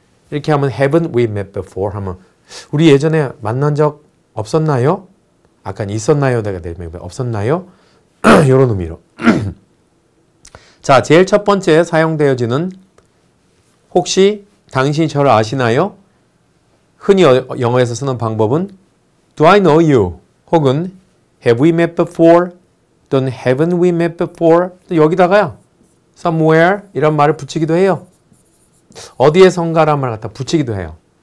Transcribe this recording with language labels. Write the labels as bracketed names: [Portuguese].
[Korean] 이렇게 하면 [English] haven't we met before [Korean] 하면 우리 예전에 만난 적 없었나요? 아까 있었나요? 내가 되면 없었나요? 이런 의미로. 자, 제일 첫 번째 사용되어지는 혹시 당신이 저를 아시나요? 흔히 영어에서 쓰는 방법은 [English] Do I know you? [Korean] 혹은 [English] Have we met before? [Korean] 또는 [English] Haven't we met before? [Korean] 또 여기다가요. Somewhere 이런 말을 붙이기도 해요. 어디에선가라는 말을 갖다 붙이기도 해요.